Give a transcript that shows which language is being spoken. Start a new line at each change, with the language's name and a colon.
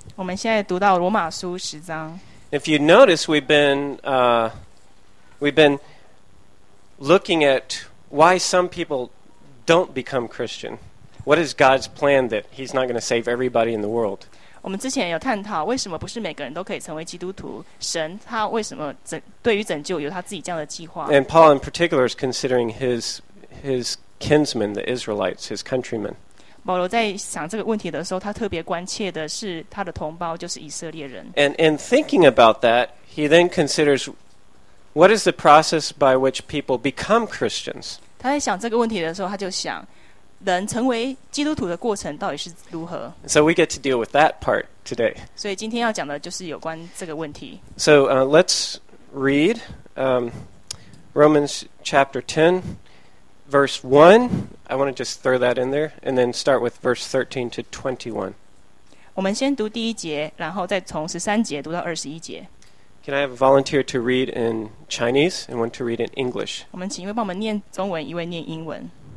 Chinese: 我们现在读到罗马书十章。
English: If you notice, we've been looking at why some people don't become Christian. What is God's plan that He's not going to save everybody in the world?
Chinese: 我们之前有探讨为什么不是每个人都可以成为基督徒？神他为什么对于拯救有他自己这样的计划
English: ？And Paul in particular is considering his kinsmen, the Israelites, his countrymen.
Chinese: 保罗在想这个问题的时候，他特别关切的是他的同胞，就是以色列人。
English: And in thinking about that, he then considers what is the process by which people become Christians.
Chinese: 他在想这个问题的时候，他就想人成为基督徒的过程到底是如何。
English: So we get to deal with that part today.
Chinese: 所以今天要讲的就是有关这个问题。
English: So let's read Romans chapter 10. Verse 1, I want to just throw that in there, and then start with verse 13 to 21.
Chinese: 我们先读第一节，然后再从13节读到21节。
English: Can I have a volunteer to read in Chinese and one to read in English?
Chinese: 我们请一位帮我们念中文，一位念英文。